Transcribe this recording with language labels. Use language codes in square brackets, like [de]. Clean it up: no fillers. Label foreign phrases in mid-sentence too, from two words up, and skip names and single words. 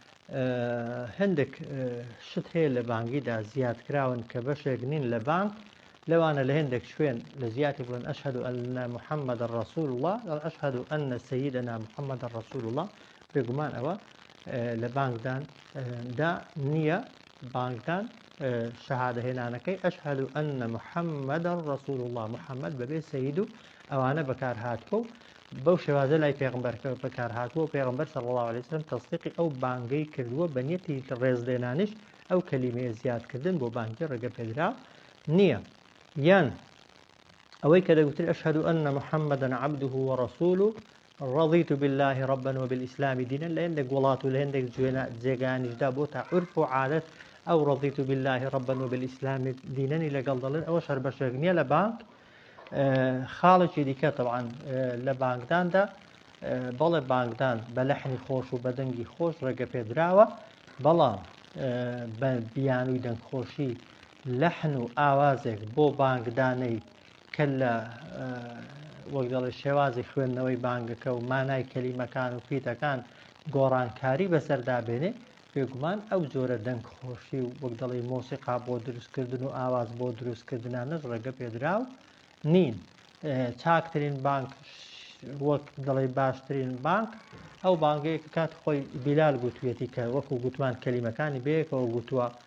[ckb] هەندێک شت هەیە لە بانگیدا زیادکراون کە بەشێک نین لە بانگ لەوانە لە هێندێک شوێن لە زیاتی بڵێن [ar] ئەشهەدو ئەن محەممەدە ڕەسوول الله ئەشهەدو ئەن سەییدەنا محەممەدە ڕەسوول [ckb] الله بێگومان ئەوە لە بانگدان دا نییە بانگدان شهادة هێنانەکەی [ar] ئەشهد أن محمد رسول الله [ckb] محمد بەبێ سەید و ئەوانە بەکار هاتووە و بەو شێوازە لای پێغمبەرەکە بەکار هاتووە پێغمبەر [ar] صلی الله عليه وسلم [ckb] تەصدیقی ئەو بانگەی کردووە بە نیەتی ڕێزلێنانیش ئەو کەلیمەیە زیادکردن بۆ بانگی ڕێگە پێدرا نییە یان ئەوەی کە دەگوتر [ar] أشهد أن محمدا عبده ورسوله رضيت بالله ربا وبالإسلام دينا [ckb] لهندك وڵات و لهندك جێگانیشدا بۆ تا عرف و عادەت ئەو [ar] رضيت بالله ربا وبالإسلام دينني [ckb] لەگەڵ دەڵێن ئەوە شەر بەشێک نییە لە بانگ خاڵێکی دیکە طبعا لە بانگداندا بەڵێ بانگدان بە لەحنی خۆش و بەدەنگی خۆش ڕێگە پێدراوە بەڵام بە بیانووی دەنگخۆشی لەحن و ئاوازێک بۆ بانگدانەی کە لە وەک دەڵێ شێوازی خوێندنەوەی بانگەکە و مانای کەلیمەکان و فیتەکان گۆڕانکاری بەسەردابێنێ بێگومان ئەو جۆرە دەنگخۆشی و وەک دەڵێ مۆسیقا بۆ دروستکردن و ئاواز بۆ دروستکردنانەش ڕێگە پێدراو نین چاکترین بانک وەک دەڵێ باشترین بانک ئەو بانگەیە کە کات خۆی بیلال گوتوێتی کە وەکو گوتمان کەلیمەکانی بەیەکەوە گوتووە